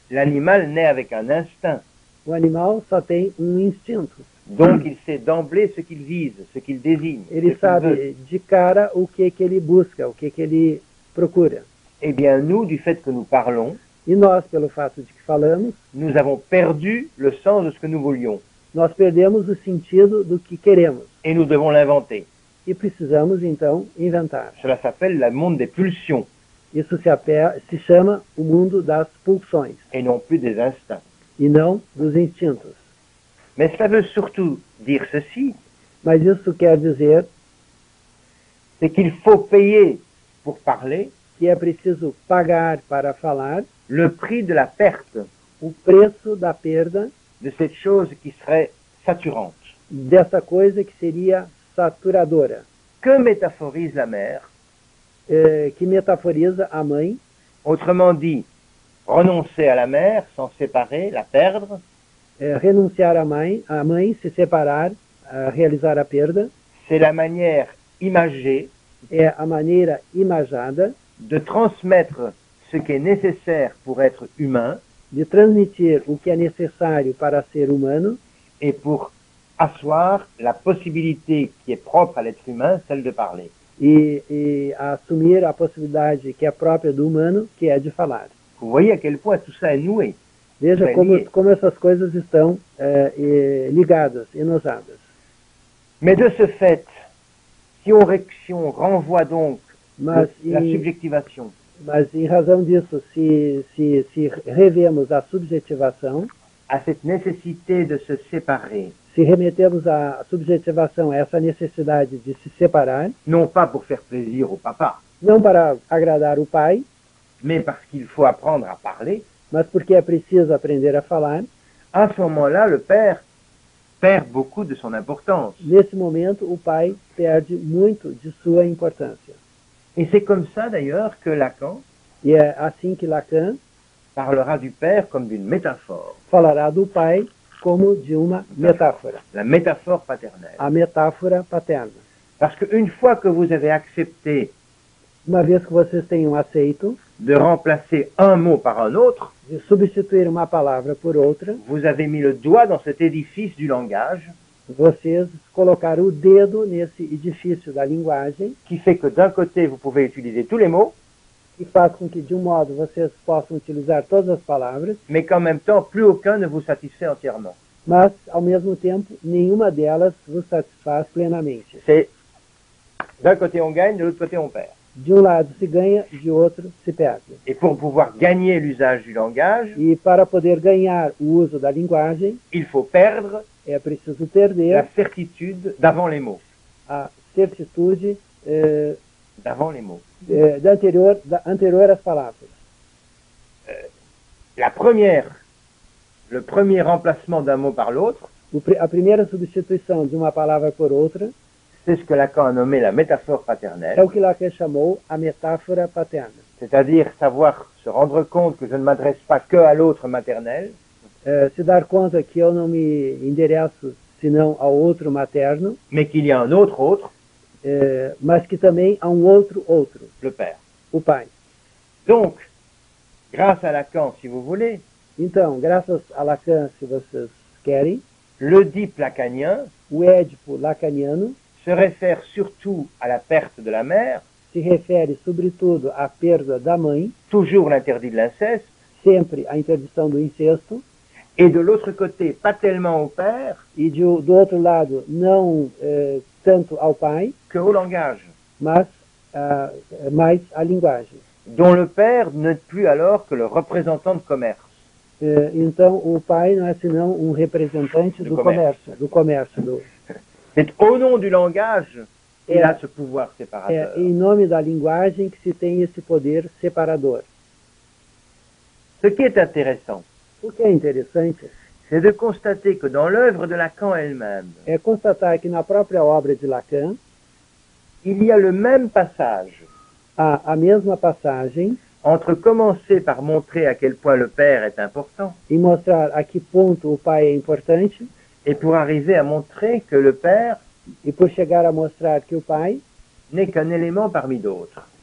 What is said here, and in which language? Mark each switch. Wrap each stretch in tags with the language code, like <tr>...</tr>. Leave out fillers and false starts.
<fr>L'animal naît avec un instinct,</fr> <pt>O animal só tem um instinto.</pt> <fr>donc il sait d'emblée ce qu'il vise, ce qu'il désigne, ce</fr> <pt>Ele</pt> <fr>qu'il veut.</fr> <pt>sabe de cara o que ele busca, o que ele procura.</pt> <fr>Eh bien, nous, du fait que nous parlons,</fr> <pt>E nós, pelo fato de que falamos,</pt> <fr>nous avons perdu le sens de ce que nous voulions.</fr> <pt>nós perdemos o sentido do que queremos.</pt> <fr>Et nous devons l'inventer.</fr> <pt>E precisamos, então, inventar.</pt> <fr>Cela s'appelle le monde des pulsions,</fr> <pt>Isso se chama o mundo das pulsões,</pt> <fr>et non plus des instincts.</fr> <pt>e não dos instintos.</pt> <fr>Mais cela veut surtout dire ceci,</fr> <pt>Mas isso quer dizer</pt> <fr>c'est qu'il faut payer pour parler</fr> <pt>que é preciso pagar para falar</pt> <fr>le prix de la perte</fr> <pt>o preço da perda</pt> <fr>de cette chose qui serait saturante.</fr> <pt>dessa coisa que seria saturadora,</pt> <fr>Que métaphorise la mère?</fr> <pt>que metaforiza a mãe,</pt> <fr>Autrement dit, renoncer à la mère, s'en séparer, la perdre,</fr> <pt>renunciar à mãe, se separar, realizar a perda,</pt> <fr>c'est la manière imagée</fr> <pt>é a maneira imagada</pt> <fr>de transmettre ce qui est nécessaire pour être humain</fr> <pt>de transmitir o que é necessário para ser humano</pt> <fr>et pour asseoir la possibilité qui est propre à l'être humain, celle de parler.</fr> <pt>e assumir a possibilidade que é própria do humano, que é de falar.</pt> <fr>Vous voyez à quel point tout ça est noué.</fr> <pt>Veja Bem, como essas coisas estão ligadas, enosadas.</pt> <fr>Mais de ce fait, si on renvoie donc</fr> <pt>Mas,</pt> <fr>la subjectivation</fr> <pt>mas em razão disso, se revemos a subjetivação,</pt> <fr>à cette nécessité de se séparer,</fr> <pt>se remetemos a subjetivação a essa necessidade de se separar,</pt> <fr>non pas pour faire plaisir au papa,</fr> <pt>não para agradar o pai,</pt> <fr>mais parce qu'il faut apprendre à parler,</fr> <pt>mas porque é preciso aprender a falar,</pt> <fr>à ce moment-là, le père perd beaucoup de son importance.</fr> <pt>Nesse momento, o pai perde muito de sua importância.</pt> <fr>Et c'est comme ça d'ailleurs que Lacan</fr> <pt>E é assim que Lacan</pt> <fr>parlera du père comme d'une métaphore,</fr> <pt>falará do pai como de uma metáfora,</pt> <fr>la métaphore paternelle.</fr> <pt>a metáfora paterna.</pt> <fr>Parce qu'une fois que vous avez accepté</fr> <pt>Uma vez que vocês tenham aceito</pt> <fr>de remplacer un mot par un autre,</fr> <pt>de substituir uma palavra por outra,</pt> <fr>vous avez mis le doigt dans cet édifice du langage</fr> <pt>vocês colocaram o dedo nesse edifício da linguagem,</pt> <fr>qui fait que d'un côté vous pouvez utiliser tous les mots,</fr> <pt>que faz com que, de um modo, vocês possam utilizar todas as palavras,</pt> <fr>mais qu'en même temps plus aucun ne vous satisfait entièrement.</fr> <pt>mas, ao mesmo tempo, nenhuma delas vos satisfaz plenamente.</pt> <fr>C'est d'un côté on gagne, de l'autre côté on perd.</fr> <pt>De um lado se ganha, de outro se perde.</pt> <fr>Et pour pouvoir gagner l'usage du langage,</fr> <pt>E para poder ganhar o uso da linguagem,</pt> <fr>il faut perdre</fr> <pt>é preciso</pt> <fr>la</fr> <pt>perder</pt> <fr>certitude d'avant les mots.</fr> <pt>a certitude</pt> <fr>D'avant les mots.</fr> <pt>anterior às palavras.</pt> <fr>Le premier remplacement d'un mot par l'autre,</fr> <pt>A primeira substituição de uma palavra por outra</pt> <fr>c'est ce que Lacan a nommé la métaphore</fr> <pt>é</pt> <fr>paternelle,</fr> <pt>o que Lacan chamou a metáfora paterna.</pt> <fr>c'est-à-dire savoir se rendre compte que je ne m'adresse pas que à l'autre maternel,</fr> <pt>Se dar conta que eu não me endereço senão ao outro materno,</pt> <fr>mais qu'il y a un autre,</fr> <pt>mas que também há um outro,</pt> <fr>le père.</fr> <pt>o pai.</pt> <fr>Donc, grâce à Lacan, si vous voulez,</fr> <pt>Então, graças a Lacan, se vocês querem,</pt> <fr>l'Oedipe lacanien</fr> <pt>o Édipo lacaniano</pt> <fr>se réfère surtout à la perte de la mère,</fr> <pt>se refere, sobretudo, à perda da mãe,</pt> <fr>toujours l'interdit de l'inceste,</fr> <pt>sempre a interdição do incesto,</pt> <fr>et de l'autre côté, pas tellement au père</fr> <pt>e do outro lado, não tanto ao pai,</pt> <fr>que au langage,</fr> <pt>mas mais à linguagem.</pt> <fr>dont le père n'est plus alors que le représentant de commerce.</fr> <pt>Então, o pai não é senão um representante do comércio.</pt> <fr>C'est au nom du langage qu'il a ce pouvoir</fr> <pt>É</pt> <fr>séparateur.</fr> <pt>em nome da linguagem que se tem esse poder separador.</pt> <fr>Ce qui est intéressant,</fr> <pt>O que é interessante</pt> <fr>c'est de constater que dans l'œuvre de Lacan elle-même,</fr> <pt>é constatar que na própria obra de Lacan</pt> <fr>il y a le même passage</fr> <pt>há a mesma passagem</pt> <fr>entre commencer par montrer à quel point le père est important</fr> <pt>em mostrar a que ponto o pai é importante</pt> <fr>et pour arriver à montrer que le père</fr> <pt>e por chegar a mostrar que o pai</pt> <fr>n'est qu'un élément parmi d'autres.</fr>